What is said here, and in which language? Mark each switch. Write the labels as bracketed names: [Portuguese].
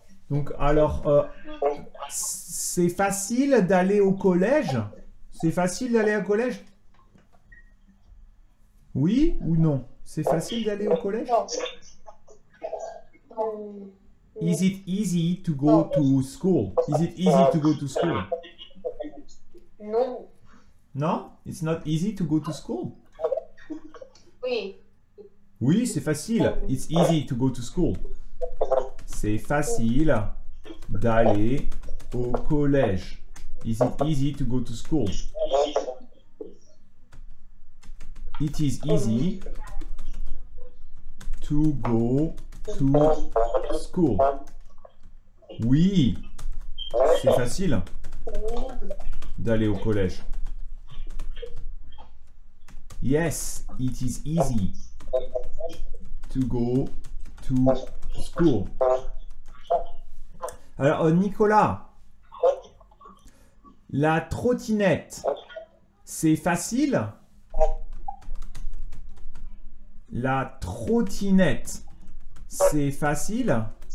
[French] Donc, alors, c'est facile d'aller au collège? C'est facile d'aller au collège? Oui ou non? C'est facile d'aller au collège? [English] Is it easy to go to school? Is it easy to go to school? [French] Non. [English] No? It's not easy to go to school? [French] Oui. Oui, c'est facile. [English] It's easy to go to school. [French] C'est facile d'aller au collège. [English] Is it easy to go to school? It is easy to go to school. [French] Oui, c'est facile d'aller au collège. [English] Yes, it is easy to go to school. [French] Alors, Nicolas, la trottinette, c'est facile? La trottinette, c'est facile?